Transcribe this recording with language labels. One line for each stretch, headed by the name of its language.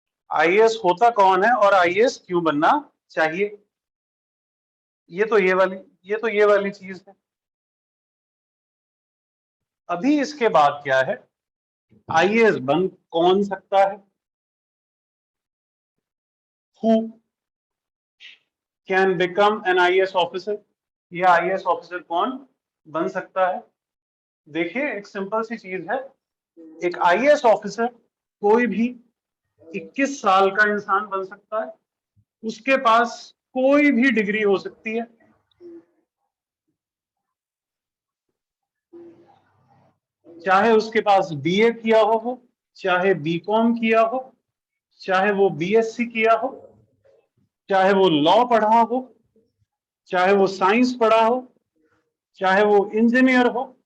Hindi: IAS होता कौन है और आईएएस क्यों बनना चाहिए, ये तो ये वाली चीज है। अभी इसके बाद क्या है, आईएएस बन कौन सकता है?
English: Who can become an IAS officer?
Hindi: ये आईएएस ऑफिसर कौन बन सकता है? देखिए, एक सिंपल सी चीज है। एक आईएएस ऑफिसर कोई भी 21 साल का इंसान बन सकता है। उसके पास कोई भी डिग्री हो सकती है, चाहे उसके पास बीए किया हो, चाहे बीकॉम किया हो, चाहे वो बीएससी किया हो, चाहे वो लॉ पढ़ा हो, चाहे वो साइंस पढ़ा हो, चाहे वो इंजीनियर हो,